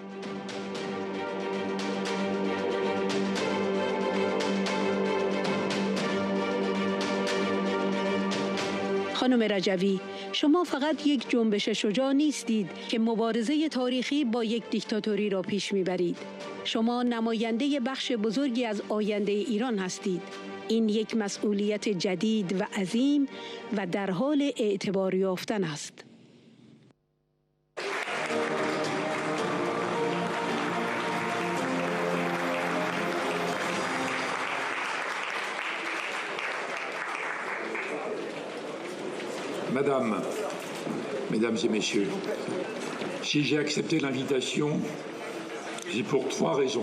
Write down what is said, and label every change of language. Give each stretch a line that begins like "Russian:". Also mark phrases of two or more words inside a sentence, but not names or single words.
Persian: خانم رجوی، شما فقط یک جنبش شجاع نیستید که مبارزه تاریخی با یک دیکتاتوری را پیش میبرید. شما نماینده بخش بزرگی از آینده ایران هستید. این یک مسئولیت جدید و عظیم و در حال اعتبار یافتن است.
French: Madame, Mesdames et Messieurs, si j'ai accepté l'invitation, c'est pour 3 raisons.